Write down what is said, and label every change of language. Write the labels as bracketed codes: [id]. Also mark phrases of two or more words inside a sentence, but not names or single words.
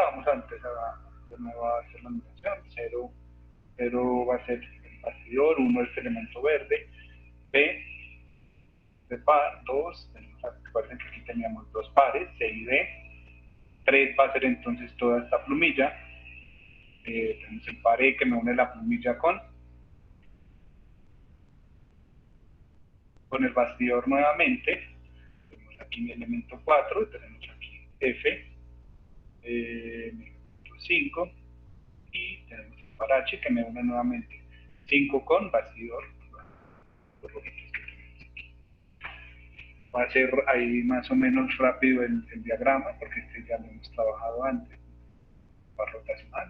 [es] Vamos a empezar de nuevo a hacer la numeración. 0 va a ser el bastidor, 1 es el elemento verde, P de par, 2, recuerden que aquí teníamos dos pares, C y D, 3 va a ser entonces toda esta plumilla, tenemos el par E que me une la plumilla con el bastidor nuevamente, tenemos aquí mi elemento 4, tenemos aquí F, 5, y tenemos el par H que me une nuevamente 5 con bastidor, por lo que va a ser ahí más o menos rápido el diagrama, porque este ya lo hemos trabajado antes, para rotacional.